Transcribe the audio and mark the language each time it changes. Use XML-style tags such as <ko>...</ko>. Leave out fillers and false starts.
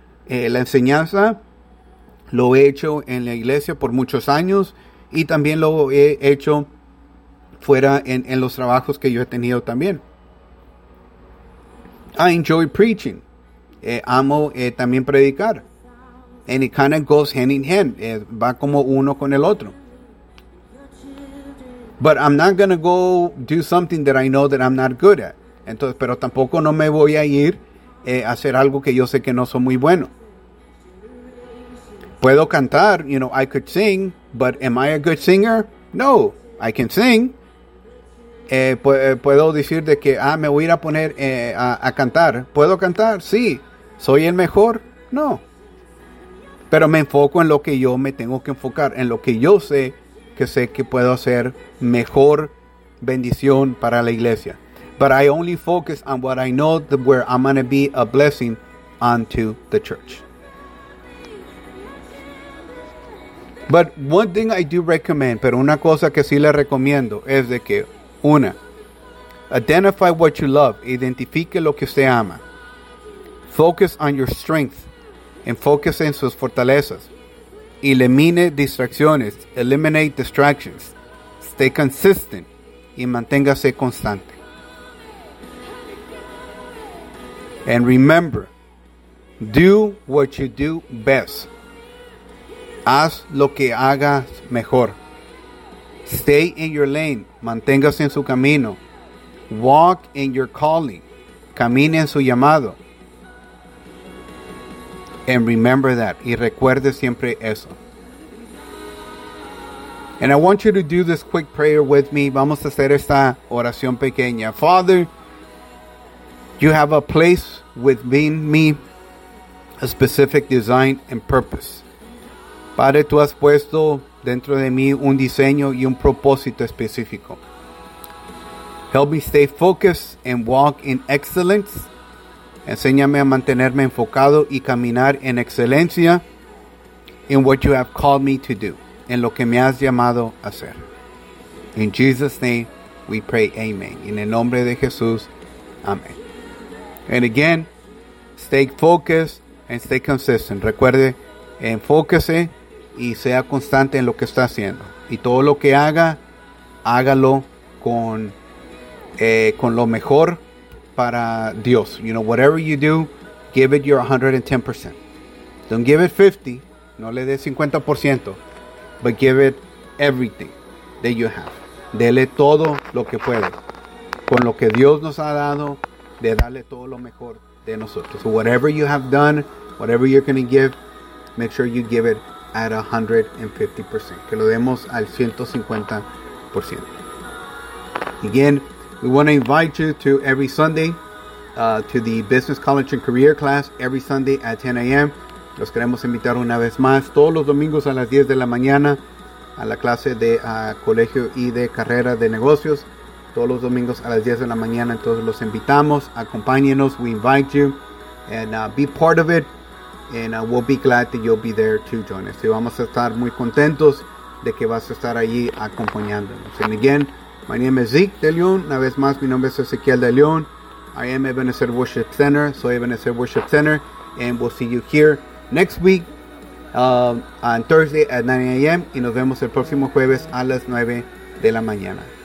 <es>La enseñanza lo he hecho en la iglesia por muchos años y también lo he hecho fuera en los trabajos que yo he tenido también.</es> <en>I enjoy preaching.</en> <es>Amo también predicar.</es> <en>And it kind of goes hand in hand.</en> <es>Va como uno con el otro.</es> <en>But I'm not going to go do something that I know that I'm not good at.</en> <es>Entonces, pero tampoco no me voy a ir a hacer algo que yo sé que no soy muy bueno. Puedo cantar,</es> <en>you know, I could sing. But am I a good singer? No, I can sing.</en> <es>Puedo decir de que me voy a ir a poner a cantar. ¿Puedo cantar? Sí. ¿Soy el mejor? No. Pero me enfoco en lo que yo me tengo que enfocar, en lo que yo sé que puedo hacer mejor bendición para la iglesia.</es> <en>But I only focus on what I know that where I'm going to be a blessing unto the church. But one thing I do recommend,</en> <es>pero una cosa que sí le recomiendo es de que una,</es> <en>identify what you love.</en> <es>Identifique lo que usted ama.</es> <en>Focus on your strength.</en> <es>Enfóquese en sus fortalezas. Elimine distracciones.</es> <en>Eliminate distractions. Stay consistent.</en> <es>Y manténgase constante.</es> <en>And remember, do what you do best.</en> <es>Haz lo que hagas mejor.</es> <en>Stay in your lane.</en> <es>Manténgase en su camino.</es> <en>Walk in your calling.</en> <es>camine en su llamado.</es> <en>And remember that.</en> <es>Y recuerde siempre eso.</es> <en>And I want you to do this quick prayer with me.</en> <es>Vamos a hacer esta oración pequeña.</es> <en>Father, you have a place within me, a specific design and purpose.</en> <es>Padre, tú has puesto dentro de mí un diseño y un propósito específico.</es> <en>Help me stay focused and walk in excellence.</en> <es>Enséñame a mantenerme enfocado y caminar en excelencia</es> <en>in what you have called me to do,</en> <es>en lo que me has llamado a hacer.</es> <en>In Jesus' name, we pray, amen.</en> <es>En el nombre de Jesús, amén.</es> <en>And again, stay focused and stay consistent.</en> <es>Recuerde, enfóquese y sea constante en lo que está haciendo. Y todo lo que haga, hágalo con lo mejor para Dios.</es> <en>You know, whatever you do, give it your 110%. Don't give it 50,</en> <es>no le dé 50%,</es> <en>but give it everything that you have.</en> <es>Dele todo lo que puede. Con lo que Dios nos ha dado, de darle todo lo mejor de nosotros.</es> <en>So whatever you have done, whatever you're going to give, make sure you give it at 150%.</en> <es>Que lo demos al 150%.</es> <en>Again, we want to invite you to every Sunday to the Business College and Career class every Sunday at 10 a.m.</en> <es>Los queremos invitar una vez más todos los domingos a las 10 de la mañana a la clase de colegio y de carrera de negocios. Todos los domingos a las 10 de la mañana. Entonces los invitamos. Acompáñenos.</es> <en>We invite you. And be part of it. And we'll be glad that you'll be there to join us.</en> <es>Y vamos a estar muy contentos de que vas a estar allí acompañándonos.</es> <en>And again, my name is Zeke de León.</en> <es>Una vez más, mi nombre es Ezequiel de León.</es> <en>I am Ebenezer Worship Center.</en> <es>Soy</es> <en>Ebenezer Worship Center. And we'll see you here next week on Thursday at 9 a.m.</en> <es>Y nos vemos el próximo jueves a las 9 de la mañana.</es>